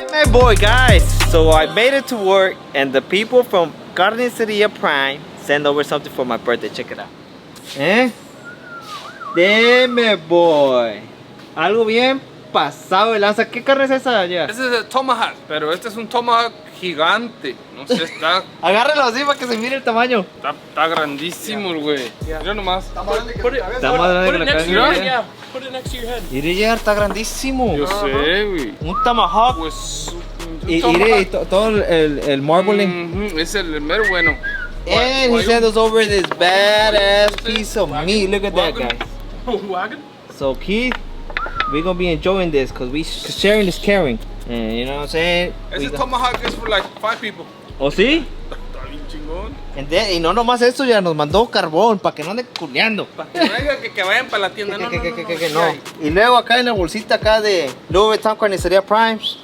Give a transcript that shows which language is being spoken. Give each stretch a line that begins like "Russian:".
English: Boy, guys, so I made it to work and the people from Carniceria Prime sent over something for my birthday. Check it out.
Spanish: Deme, boy. Algo bien pasado de lanza. ¿Qué carne es esa allá? Ese es el Tomahawk, pero este es un Tomahawk gigante. No sé, está... Agárralo así para que se mire el tamaño. Está grandísimo, güey. Mira nomás. Está más grande que la cabeza. Put it next to your head. Mire, ya está grandísimo. Yo sé, güey. Un Tomahawk. Pues... Y mire, todo el marbling. Es el mero bueno.
English: And he sent us over this badass piece of meat. Look at that, guys. Wagon? So Keith, we're gonna be enjoying this because sharing is caring. And you know what I'm saying? Ese Tomahawk is for like 5 people.
Spanish: ¿Oh sí? Está bien chingón.
English: And then,
Spanish: y no nomás eso, ya nos mandó carbón para que no anden culeando. Que vayan para la tienda. No. Y luego acá en la bolsita acá de Louis Vuitton Carnicería Prime.